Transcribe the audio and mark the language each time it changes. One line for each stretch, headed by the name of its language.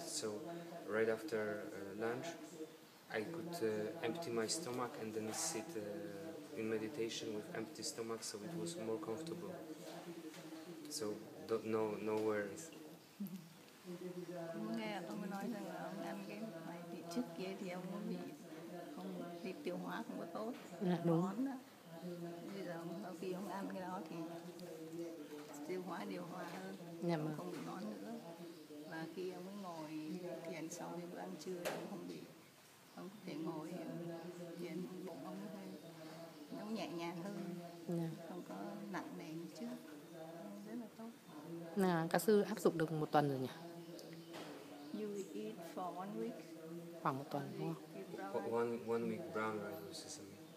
English: So right after lunch, I could empty my stomach and then sit in meditation with empty stomach, so it was more comfortable. So no worries.
Vietnamese: Nghe ông nói rằng là ông ăn cái này thì trước kia thì ông bị không bị tiêu hóa không có tốt, Đúng. món đó. Bây giờ sau khi ông ăn cái đó thì tiêu hóa điều hòa hơn, không bị món nữa. Và khi ông ấy ngồi thiền sau cái bữa ăn trưa thì ông có thể ngồi thiền, bụng ông nó nhẹ nhàng hơn, không có nặng nề như trước, rất là tốt. Các sư áp dụng được 1 tuần rồi nhỉ?
English: You eat for 1 week.
Vietnamese: Khoảng 1 tuần đúng không?
English: One week brown rice with sesame.